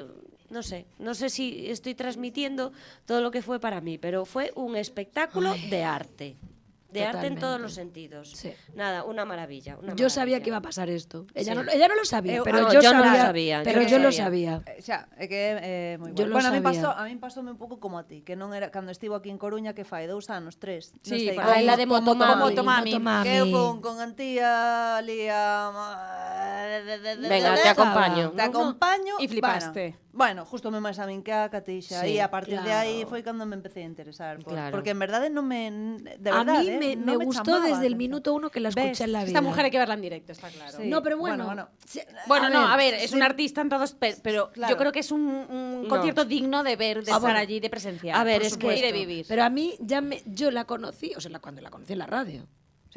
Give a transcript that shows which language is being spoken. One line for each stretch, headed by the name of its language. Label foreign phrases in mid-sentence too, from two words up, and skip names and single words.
Spanish: No sé si estoy transmitiendo todo lo que fue para mí, pero fue un espectáculo de arte. De arte en Totalmente. todos los sentidos. Sí. Nada, una maravilla. Yo sabía que iba a pasar esto. Ella, Sí. ella no lo sabía,
Galician: Eu-
Spanish: pero no, yo, yo no lo sabía, sabía, Pero yo yo no lo sabía. sabía.
Galician: Xa, é que é moi
Spanish: Yo
Galician: bueno.
Spanish: lo
Galician: Bueno,
Spanish: sabía.
Galician: a min pasoume un pouco como a ti, que non era cando estivo aquí en Coruña, que fai 2 anos, 3,
Spanish: Sí,
Galician: non sei.
Spanish: por aí, la de Motomami.
Galician: Que eu con Antía ali a...
Spanish: Venga, te acompaño. Te acompaño. Y flipaste.
Galician: Bueno, justo me máis a min que a Catixa.
Spanish: Sí,
Galician: E a partir de aí
Spanish: claro.
Galician: foi cando me empecé a interesar.
Spanish: Claro.
Galician: Porque en verdade non me... De
Spanish: A
Galician: verdade,
Spanish: mí me
Galician: non
Spanish: gustó
Galician: chamaba
Spanish: desde el
Galician: a
Spanish: minuto 1 que la escuché en la vida. Esta mujer hay que verla en directo, está claro. Sí. No, pero bueno. Bueno, Bueno, no, a ver, es un artista en todos, pero Claro. yo creo que es un concierto digno de ver, de estar bueno. allí, de presenciar. A ver, por es que- supuesto. Y de vivir. Pero a mí yo la conocí, o sea, cuando la conocí en la radio. Sí.